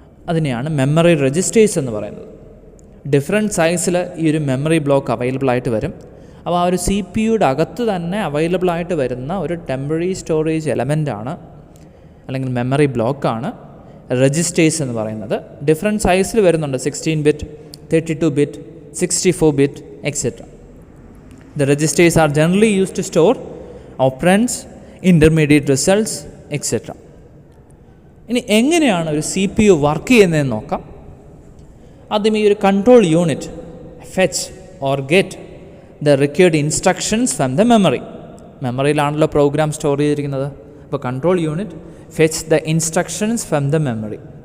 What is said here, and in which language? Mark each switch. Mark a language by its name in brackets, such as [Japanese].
[Malayalam] അതിനെയാണ് memory registers എന്ന് പറയുന്നത്. ഡിഫറെൻറ്റ് സൈസിൽ ഈ ഒരു മെമ്മറി ബ്ലോക്ക് അവൈലബിൾ ആയിട്ട് വരും. അപ്പോൾ ആ ഒരു CPUയുടെ അകത്ത് തന്നെ അവൈലബിൾ ആയിട്ട് വരുന്ന ഒരു ടെമ്പററി സ്റ്റോറേജ് എലമെൻ്റാണ് അല്ലെങ്കിൽ മെമ്മറി ബ്ലോക്കാണ് രജിസ്റ്റേഴ്സ് എന്ന് പറയുന്നത്. ഡിഫറെൻറ്റ് സൈസിൽ വരുന്നുണ്ട്, 16 bit, 32 bit, 64 bit etcetera. [English] The registers are generally used to store operands, intermediate results, etc. [Malayalam] ഇനി എങ്ങനെയാണ് ഒരു CPU വർക്ക് ചെയ്യുന്നതെന്ന് നോക്കാം. ആദ്യം ഈ ഒരു [English] Control unit fetch or get the required instructions from the memory. [Malayalam] മെമ്മറിയിലാണല്ലോ programme store ചെയ്തിരിക്കുന്നത്. [English] അപ്പോൾ control unit fetch the instructions from the memory.